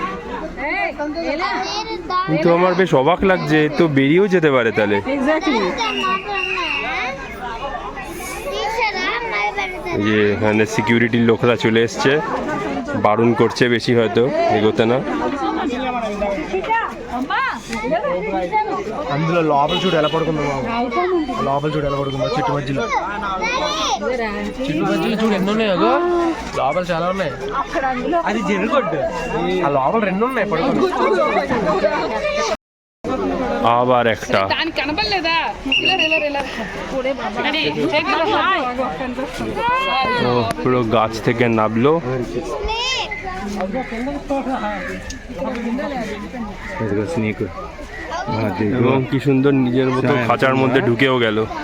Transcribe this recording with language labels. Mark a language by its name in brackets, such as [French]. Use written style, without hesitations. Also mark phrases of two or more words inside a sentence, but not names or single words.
[Bangla] কিন্তু আমার বেশ অবাক লাগছে, তো বেরিয়েও যেতে পারে তাহলে। এই যে এখানে সিকিউরিটির লোকরা চলে এসছে, বারণ করছে বেশি হয়তো এগোতে না। [Telugu] అందులో లోపల చూడు ఎలా పడుకుందో బాబు, లోపల చూడు ఎలా పడుకుందో, చెట్టు మధ్యలో చూడు ఎన్ని ఉన్నాయి, అగో లోపల చాలా ఉన్నాయి, అది జరుగుద్దు, ఆ లోపల 2 ఉన్నాయి పడుకుంది। [Bangla] আবার একটা, পুরো গাছ থেকে নামলো, এবং কি সুন্দর নিজের মতো খাঁচার মধ্যে ঢুকেও গেল।